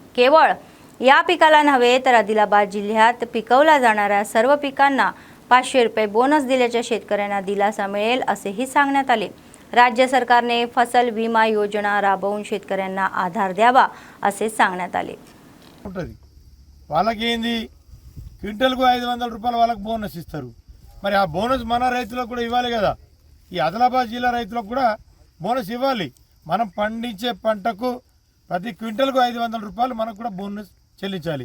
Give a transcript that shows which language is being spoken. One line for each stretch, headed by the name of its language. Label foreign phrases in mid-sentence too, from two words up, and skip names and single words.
Marathi: केवळ या पिकाला नव्हे तर आदिलाबाद जिल्ह्यात पिकवल्या जाणाऱ्या सर्व पिकांना 500 रुपये बोनस दिल्याच्या शेतकऱ्यांना दिलासा मिळेल असेही सांगण्यात आले. राज्य सरकारने फसल विमा योजना राबवून शेतकऱ्यांना आधार द्यावा असे सांगण्यात आले.
Telugu: వాళ్ళకి ఏంది క్వింటల్కు 500 రూపాయలు వాళ్ళకి బోనస్ ఇస్తారు. మరి ఆ బోనస్ మన రైతులకు కూడా ఇవ్వాలి కదా. ఈ ఆదిలాబాద్ జిల్లా రైతులకు కూడా బోనస్ ఇవ్వాలి. మనం పండించే పంటకు ప్రతి క్వింటల్కు 500 రూపాయలు మనకు కూడా బోనస్ చెల్లించాలి.